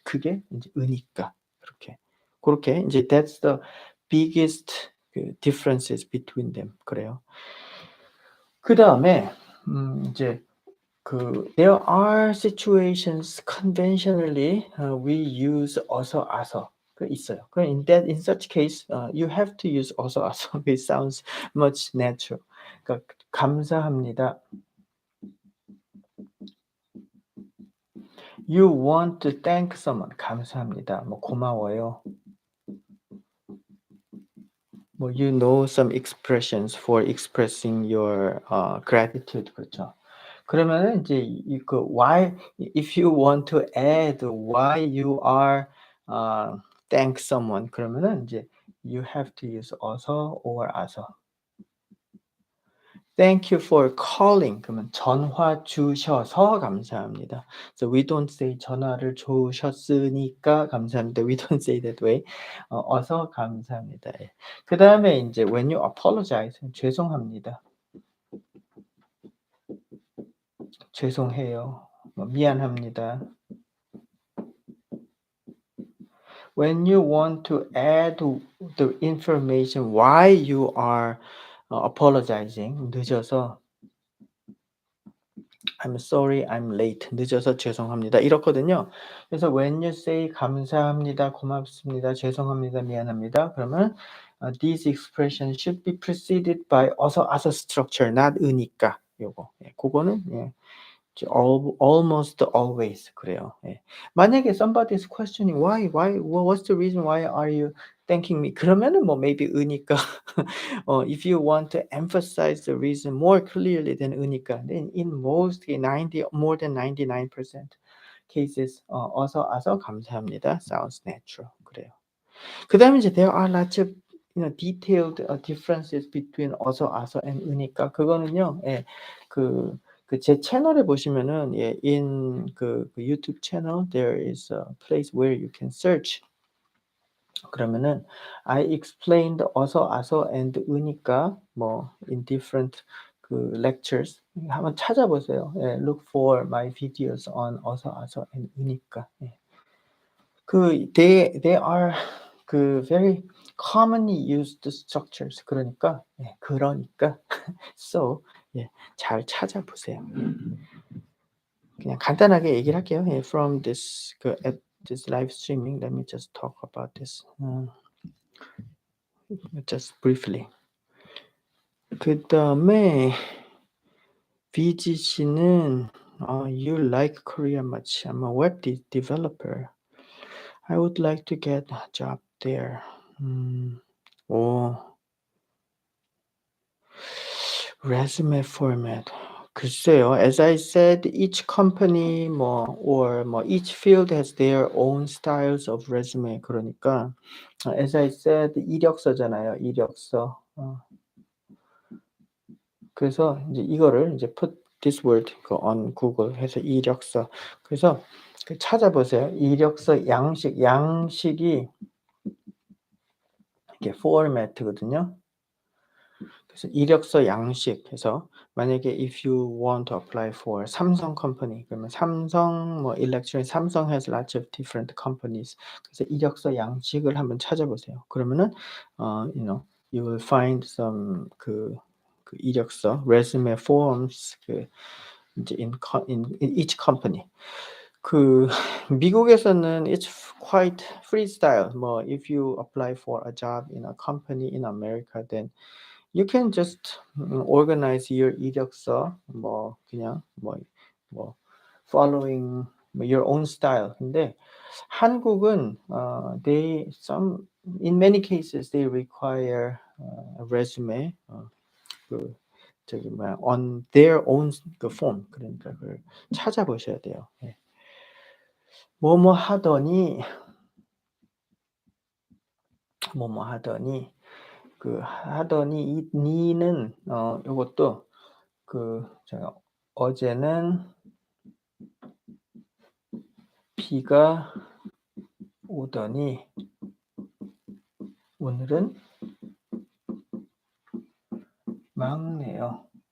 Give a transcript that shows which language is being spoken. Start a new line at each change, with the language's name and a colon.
Korean: 그게 이제 으니까 그렇게.
English: 그렇게 이제 that's the biggest differences between them.
Korean: 그래요.
English: 그다음에 이제 there are situations conventionally we use 어서 아서 있어요. in such case you have to use 어서 아서. It sounds much natural.
Korean: 그러니까 감사합니다.
English: You want to thank someone.
Korean: 감사합니다. 뭐 고마워요.
English: 뭐 you know some expressions for expressing your gratitude 그렇죠. 그러면은 이제 why if you want to add why you are thank someone 그러면은 이제 you have to use 어서 or 아서. Thank you for calling.
Korean: 그러면 전화 주셔서 감사합니다.
English: So we don't say
Korean: 전화를 주셨으니까 감사합니다.
English: We don't say that way.
Korean: 어서 감사합니다.
English: 예. 그다음에 이제 when you apologize
Korean: 죄송합니다. 죄송해요. 미안합니다.
English: When you want to add the information why you are apologizing
Korean: 늦어서
English: I'm sorry, I'm late.
Korean: 늦어서 죄송합니다. 이렇거든요. 그래서
English: when you say
Korean: 감사합니다, 고맙습니다, 죄송합니다, 미안합니다.
English: 그러면 these expressions should be preceded by 어서 아서 structure, not 으니까.
Korean: 요거. 예, 그거는 예.
English: almost always 그래요.
Korean: 예.
English: 만약에 somebody is questioning why what's the reason why are you thanking me? 그러면은 뭐 maybe 으니까 if you want to emphasize the reason more clearly than 으니까 then in most 90 more than 99% cases 어서 아서 감사합니다 sounds natural 그래요. 그다음에 이제 there are lots of detailed differences between 어서 아서 and 으니까 그거는요.
Korean: 예. 제 채널에 보시면은
English: 예 in 그 유튜브 채널 there is a place where you can search 그러면은 I explained 어서, 아서 and 으니까 뭐 in different 그 lectures
Korean: 한번 찾아보세요.
English: 예, look for my videos on 어서, 아서 and 으니까. 예. 그 they are 그 very commonly used structures.
Korean: 그러니까 예, 그러니까 so 예, 잘 찾아보세요. 그냥 간단하게 얘기를 할게요.
English: 예, from this 그 at this live streaming, let me just talk about this. just briefly.
Korean: 그다음에 비지 씨는
English: you like Korea much. I'm a web developer. I would like to get a job there. 오, resume format. 글쎄요. As I said, each company 뭐 or 뭐 each field has their own styles of resume. 그러니까 as I said,
Korean: 이력서잖아요. 이력서. 그래서 이제 이거를 이제
English: put this word on Google
Korean: 해서 이력서. 그래서 그 찾아보세요. 이력서 양식이 이게 포맷이거든요. 그래서 이력서 양식 해서 만약에
English: if you want to apply for 삼성 company 그러면 삼성 뭐 electronic 삼성 has lots of different companies.
Korean: 그래서 이력서 양식을 한번 찾아보세요.
English: 그러면은 you know you will find some 그 이력서 resume forms 그 이제 in each company. 그
Korean: 미국에서는
English: it's quite freestyle. 뭐 if you apply for a job in a company in America, then you can just organize your 이력서 뭐 그냥 뭐 following your own style.
Korean: 근데 한국은
English: they some in many cases they require a resume 그 저기 뭐야 on their own 그 form.
Korean: 그러니까 그걸 찾아보셔야 돼요. 예. 뭐뭐 하더니 뭐뭐 하더니 그 하더니 이 니는 요것도 그 제가 어제는 비가 오더니 오늘은 맑네요.